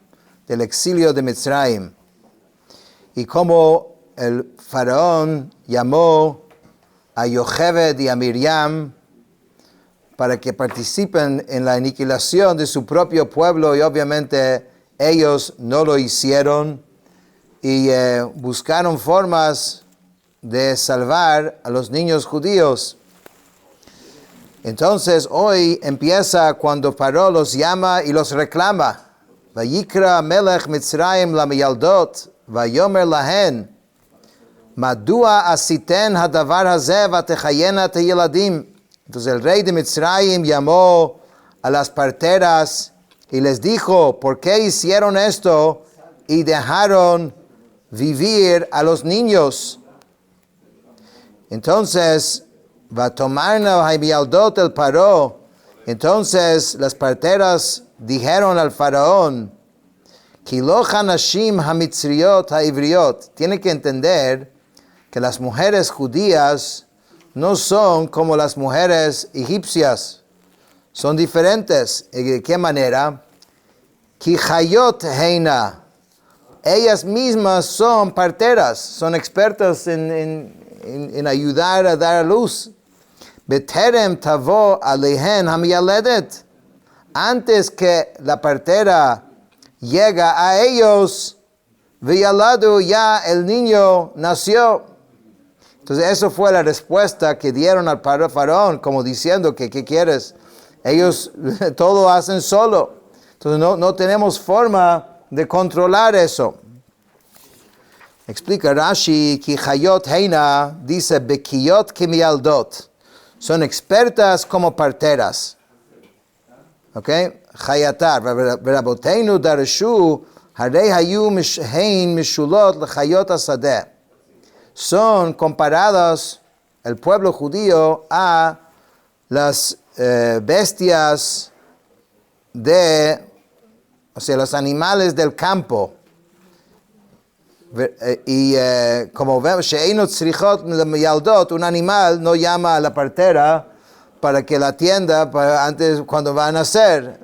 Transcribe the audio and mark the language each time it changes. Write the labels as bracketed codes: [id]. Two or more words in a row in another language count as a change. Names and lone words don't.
[es] del exilio de Mitzrayim, y cómo el faraón llamó a Yocheved y a Miriam para que participen en la aniquilación de su propio pueblo, y obviamente ellos no lo hicieron y buscaron formas de salvar a los niños judíos. Entonces hoy empieza cuando Paró los llama y los reclama. [he] ויקרא מלך מצרים למילדות ויאמר להן מדוע עשיתן הדבר הזה ותחיין את הילדים. [es] Entonces el rey de Mitzrayim llamó a las parteras y les dijo, ¿por qué hicieron esto y dejaron vivir a los niños? [he] Entonces, ותאמרן המילדת אל פרעה. [es] Entonces las parteras dijeron al faraón, [he] כי לא כנשים המצריות העבריות. [es] Tiene que entender que las mujeres judías no son como las mujeres egipcias. Son diferentes. ¿De qué manera? [he] כי חיות הנה. [es] Ellas mismas son parteras, son expertas en ayudar a dar a luz. [he] בטרם תבוא אלהן המילדת. [es] Antes que la partera llega a ellos, viyaladu, ya el niño nació. Entonces eso fue la respuesta que dieron al faraón, como diciendo que ¿qué quieres? Ellos todo hacen solo. Entonces no tenemos forma de controlar eso. Explica Rashi, que [he] חיות הנה [es] dice [he] בקיות כמילדות. [es] Son expertas como parteras. ¿Ok? Hayatar. [he] ורבותינו דרשו הרי היו הן משולות לחיות השדה. [es] Son comparadas el pueblo judío a las bestias los animales del campo. Y como vemos, un animal no llama a la partera para que la atienda antes cuando va a nacer.